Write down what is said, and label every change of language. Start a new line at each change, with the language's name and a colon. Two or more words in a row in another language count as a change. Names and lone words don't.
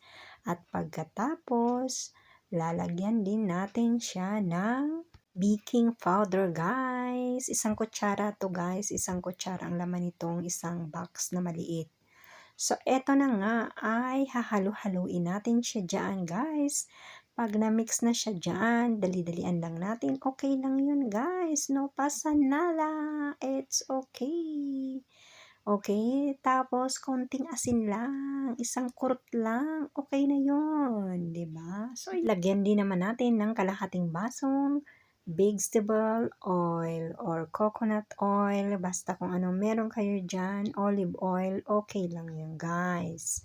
Filipino: At pagkatapos, lalagyan din natin siya ng
English: baking powder
Filipino: guys. Isang kutsara to guys, isang kutsara ang laman nitong isang box na maliit. So, eto na nga ay hahalo-haluin natin siya dyan, guys. Pag na-mix na siya dyan, dali-dalian lang natin. Okay lang yun, guys.
Spanish: No pasa nada.
English: It's okay.
Filipino: Okay, tapos konting asin lang. Isang kurot lang. Okay na yun, di ba? So, ilagyan din naman natin ng kalahating basong
English: vegetable oil or coconut oil,
Filipino: basta kung ano meron kayo dyan,
English: olive oil,
Filipino: okay lang yun guys.